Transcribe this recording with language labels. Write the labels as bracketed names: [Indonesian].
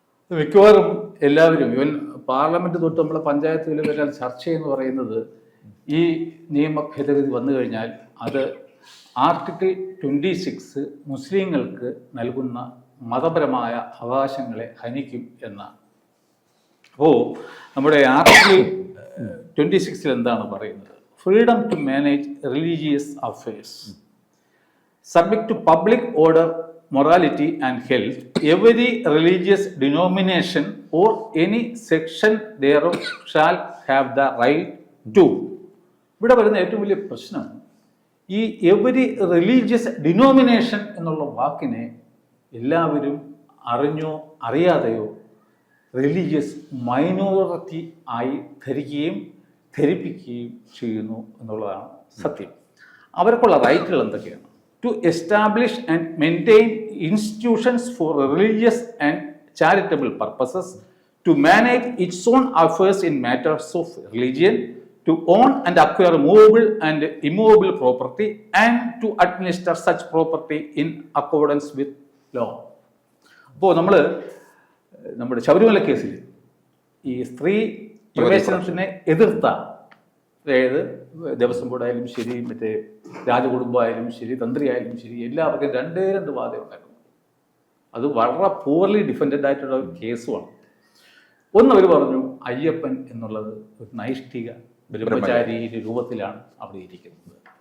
[Malayalam] മിക്കവാറും എല്ലാവരും even parliament തൊട്ട് നമ്മളെ പഞ്ചായത്തുകളിൽ വരെ ചർച്ച എന്ന് പറയുന്നത് ഈ നിയമ ഭേദഗതി വന്നു കഴിഞ്ഞാൽ അത് ആർട്ടിക്കിൾ 26 മുസ്ലിങ്ങൾക്ക് നൽകുന്ന മതപരമായ അവകാശങ്ങളെ ഹനിക്കും എന്നാണ്. അപ്പോൾ നമ്മുടെ ആർട്ടിക്കിൾ 26 എന്താണ് പറയുന്നത്? [English] Freedom to manage religious affairs subject to public order, morality and health, every religious denomination or any section thereof shall have the right to. [Malayalam] ഇവിടെ വരുന്ന ഏറ്റവും വലിയ പ്രശ്നം ഈ [English] every religious denomination [Malayalam] എന്നുള്ള വാക്കിനെ എല്ലാവരും അറിഞ്ഞോ അറിയാതെയോ റിലീജിയസ് മൈനോറിറ്റി ആയി ധരിപ്പിക്കുകയും ചെയ്യുന്നു എന്നുള്ളതാണ് സത്യം. അവർക്കുള്ള റൈറ്റുകൾ എന്തൊക്കെയാണ്? [English] To establish and maintain institutions for religious and charitable purposes, to manage its own affairs in matters of religion, to own and acquire movable and immovable property, and to administer such property in accordance with law. [Malayalam] അപ്പോൾ നമ്മുടെ ശബരിമല കേസിൽ ഈ സ്ത്രീ പ്രവേശനത്തിനെ എതിർത്ത, അതായത് ദേവസ്വം ബോർഡായാലും ശരി, മറ്റേ രാജകുടുംബമായാലും ശരി, തന്ത്രിയായാലും ശരി, എല്ലാവർക്കും രണ്ട് വാദം ഉണ്ടായിരുന്നു. അത് വളരെ [English] poorly defended [Malayalam] ആയിട്ടുള്ള ഒരു കേസുമാണ്. ഒന്ന്, അവർ പറഞ്ഞു അയ്യപ്പൻ എന്നുള്ളത് ഒരു നൈഷ്ഠിക ബ്രഹ്മചാരിയുടെ രൂപത്തിലാണ് അവിടെ ഇരിക്കുന്നത്.